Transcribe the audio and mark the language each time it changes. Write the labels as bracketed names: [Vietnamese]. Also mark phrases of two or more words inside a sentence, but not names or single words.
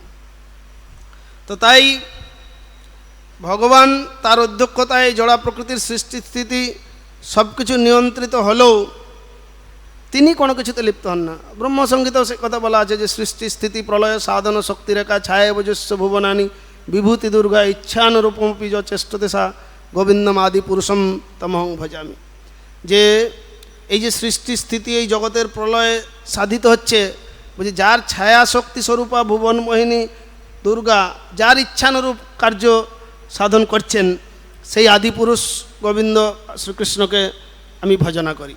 [Bangla] তো তাই ভগবান তার অধ্যক্ষতায় জড়া প্রকৃতির সৃষ্টি স্থিতি সব কিছু নিয়ন্ত্রিত হলেও তিনি কোনো কিছুতে লিপ্ত হন না। ব্রহ্মসংগীতেও সে কথা বলা আছে যে [Sanskrit] সৃষ্টি স্থিতি প্রলয় সাধন শক্তিরেখা ছায় বজস্ব ভুবনানি বিভূতি দুর্গা ইচ্ছানুরূপমপি য চেষ্টতে সা গোবিন্দম আদি পুরুষম তমহং ভজামি। [Bangla] যে এই যে সৃষ্টি স্থিতি, এই জগতের প্রলয় সাধিত হচ্ছে, বলছে যার ছায়া শক্তি স্বরূপা ভুবন মোহিনী দুর্গা, যার ইচ্ছানুরূপ কার্য সাধন করছেন, সেই আদিপুরুষ গোবিন্দ শ্রীকৃষ্ণকে আমি ভজনা করি।